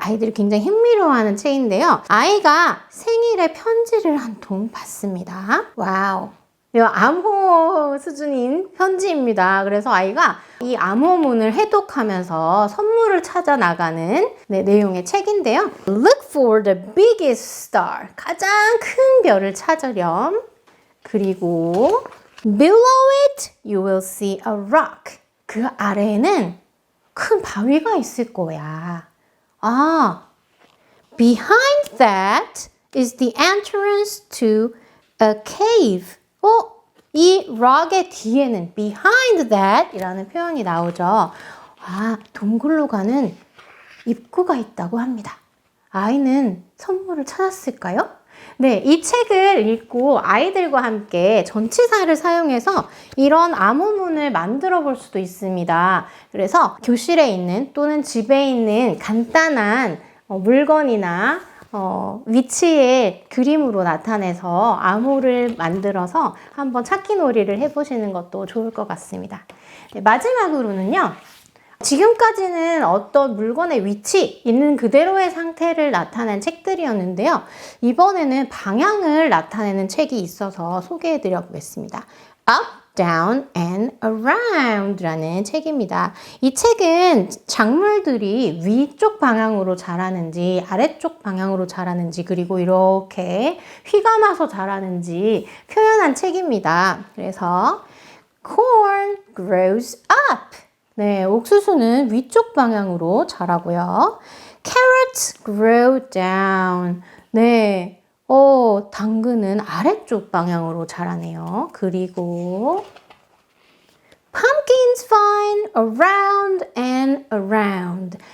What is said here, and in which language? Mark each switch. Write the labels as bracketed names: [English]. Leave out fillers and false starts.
[Korean] 아이들이 굉장히 흥미로워하는 책인데요. 아이가 생일에 편지를 한 통 받습니다. 와우. 암호 수준인 편지입니다. 그래서 아이가 이 암호문을 해독하면서 선물을 찾아 나가는 내용의 책인데요. [English] Look for the biggest star. [Korean] 가장 큰 별을 찾으렴. [English] 그리고 Below it, you will see a rock. [Korean] 그 아래에는 큰 바위가 있을 거야. [English] Behind that is the entrance to a cave. [Korean] 이 rock의 뒤에는 [English] behind that [Korean] 이라는 표현이 나오죠. 동굴로 가는 입구가 있다고 합니다. 아이는 선물을 찾았을까요? 네, 이 책을 읽고 아이들과 함께 전치사를 사용해서 이런 암호문을 만들어 볼 수도 있습니다. 그래서 교실에 있는 또는 집에 있는 간단한 물건이나 위치에 그림으로 나타내서 암호를 만들어서 한번 찾기 놀이를 해보시는 것도 좋을 것 같습니다. 네, 마지막으로는요. 지금까지는 어떤 물건의 위치, 있는 그대로의 상태를 나타낸 책들이었는데요. 이번에는 방향을 나타내는 책이 있어서 소개해드려 보겠습니다. Up, Down and Around 라는 책입니다. 이 책은 작물들이 위쪽 방향으로 자라는지 아래쪽 방향으로 자라는지 그리고 이렇게 휘감아서 자라는지 표현한 책입니다. [English] 그래서 Corn grows up. [Korean] 네, 옥수수는 위쪽 방향으로 자라고요. [English] Carrots grow down. 네. [Korean] 당근은 아래쪽 방향으로 자라네요. [English] 그리고 Pumpkins vine around and around.